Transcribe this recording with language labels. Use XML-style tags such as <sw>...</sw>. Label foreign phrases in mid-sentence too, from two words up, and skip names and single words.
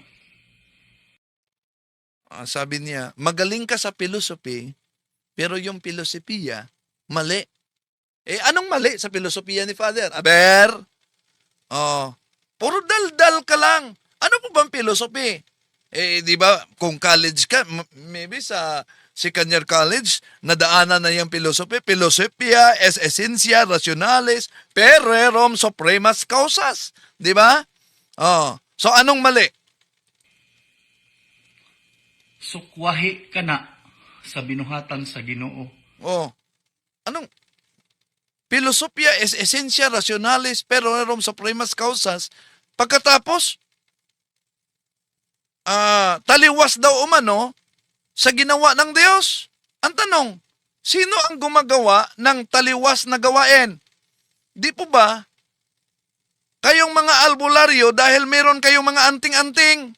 <tl>Sabi niya, magaling ka sa philosophy, pero yung filosofiya, mali. Anong mali sa filosofiya ni Father? Aber, puro daldal ka lang. Ano po bang philosophy? Di ba, kung college ka, maybe sa</tl> <en>second year college,</en> <tl>nadaanan na yung philosophy.</tl> <la>Philosophia es essentia rationalis per rerum supremas causas.</la> <tl>Di ba? So, anong mali?</tl> <ceb>Sukwahi ka na sa binuhatan sa Ginoo.</ceb> <tl>Anong?</tl> <la>Philosophia es essentia rationalis per rerum supremas causas.</la> <tl>Pagkatapos, taliwas daw umano sa ginawa ng Diyos. Ang tanong, sino ang gumagawa ng taliwas na gawain? Di po ba? Kayong mga albularyo dahil meron kayong mga anting-anting.</tl>